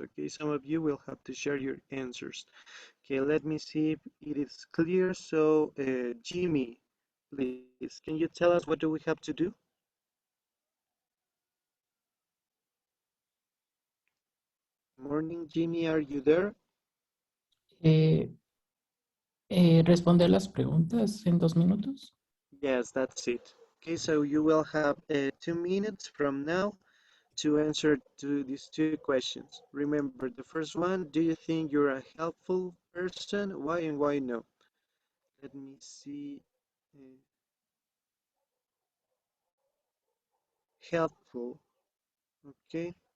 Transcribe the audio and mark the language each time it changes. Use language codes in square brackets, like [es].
[en] Okay, some of you will have to share your answers. Okay, let me see if it is clear. So, Jimmy, please, can you tell us what do we have to do? Morning, Jimmy, are you there? [es] Eh, responder las preguntas en 2 minutos. [en] Yes, that's it. Okay, so you will have 2 minutes from now to answer to these 2 questions. Remember, the first one, do you think you're a helpful person? Why and why no? Let me see. Uh, helpful. Okay.